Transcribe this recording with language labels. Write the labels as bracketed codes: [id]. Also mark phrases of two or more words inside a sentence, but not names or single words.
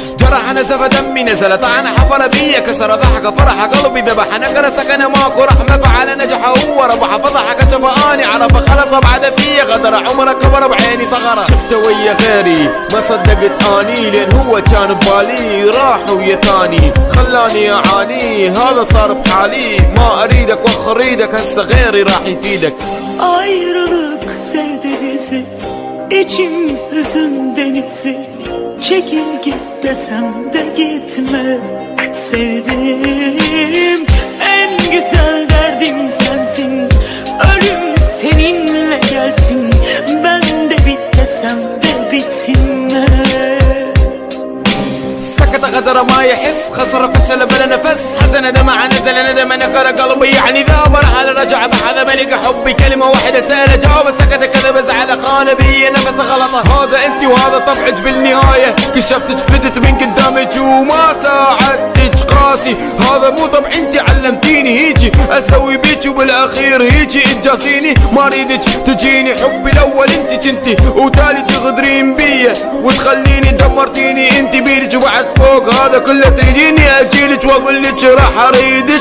[ar] جرح نزف دمي نزل طعن حفر بي، كسر ضحك فرح قلبي ذبح نقر سكن ماكو رحمة، فعل نجح هو ربح فضحك شفاني عرف خلص بعد فيه غدر عمره كبر بعيني صغره. شفته ويا غيري ما صدقت اني لين هو كان ببالي، راح ويا ثاني خلاني اعاني، هذا صار بحالي ما اريدك وخر ايدك هسه غيري راح يفيدك. [tr] Ayrılık sevdi bizi, içim hüzün denizi, çekil git desem de gitme. Sevdim en güzel derdim sensin, ölüm seninle gelsin, ben de bit desem de bitme. [ar] سكت غدر ما يحس، خسر فشل بلا نفس، حزن دمع نزل ندم نكر قلبي يعني ذاب، رحل رجع بحذ ملك حبي كلمة واحدة سأله جاوب، سكت كذب زعل خان بي نفس غلطه، هذا انتي وهذا طبعك بالنهاية، كشفتك فتت من قدامك وما ساعدتك قاسي، هذا مو طبع انتي علمتيني هيجي اسوي بيك وبالاخير هيجي تجاسيني، ما اريدك تجيني حبي الاول انتي كنتي وتالي تغدرين بيا وتخليني دمرتيني انتي بيدك وبعد فوق هذا كله تريديني اجيلك واقول لك راح اريدك.